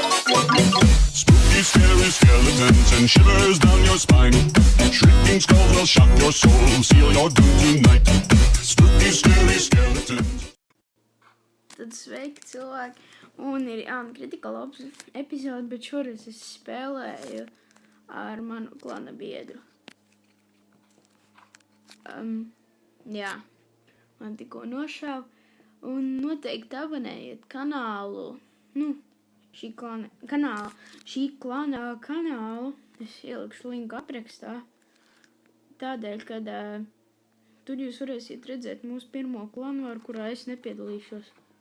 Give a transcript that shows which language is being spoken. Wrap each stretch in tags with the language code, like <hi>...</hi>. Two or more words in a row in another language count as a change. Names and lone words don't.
<en>Spooky, scary skeletons and shivers down your spine. Shrieking skulls will shock your soul, seal your doom tonight. Spooky, scary skeletons.</en> <lv>Tad sveiki cilvēki, un ir jauna Critical Ops epizode, bet šoreiz es spēlēju ar manu klana biedru. Jā, man tikko nošāva, un noteikti abonējiet kanālu, šī klana kanālu, es ielikšu linku aprakstā, tādēļ, kad tur jūs varēsiet redzēt mūsu pirmo klanu, ar kurā es nepiedalīšos.</lv>